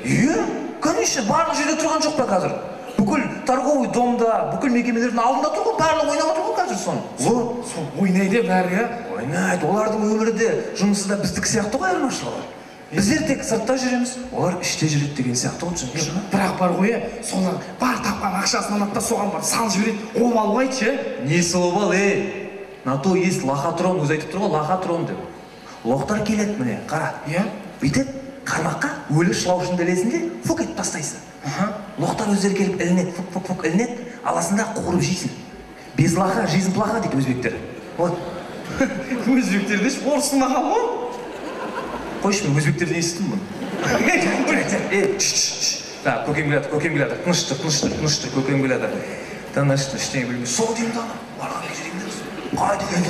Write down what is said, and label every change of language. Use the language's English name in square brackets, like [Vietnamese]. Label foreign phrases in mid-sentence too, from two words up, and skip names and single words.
[Kazakh] Конечно, барлық жерде тұрған жоқ па қазір? Бүкіл [Russian] торговый домда, [Kazakh] бүкіл мекемелердің алдында тұр ғой, барлығы ойнап отыр ғой қазір соны. Сол ойнайды бәрі, Ойнайды, олардың өмірі де, жұмысы да біздікі сияқты ғой айырмашылығы. Біздер тек сыртта жүреміз, олар іште жүреді деген сияқты ғой, түсінесің бе? Бірақ бар ғой, солар бар тапқан ақшасын алады да соған бар салып жібереді, обал ғой айтшы. Несі обал, [Russian] На то есть лохотрон, [Kazakh] өзі айтып тұр ғой, лохотрон деп. Лоқтар келеді міне, қара. Бүйтіп, қармаққа өлі шылаушынды ілесінде фук етіп тастайсың. Лоқтар өздері келіп ілінеді, фук ілінеді, аласында қуырып жейсің. [Russian] Без лоха жизнь плоха [Kazakh] дейді өзбектер. [Russian] Вот. [Kazakh] Өзбектерде орыстың мақал ғой? Қойшы, мен өзбектерден естідім бұны. Көкем келеді, тыныштыр, көкем келеді. Тыныштыр, ештеңе білмей. Сол деймін да, барған кезеріңдер.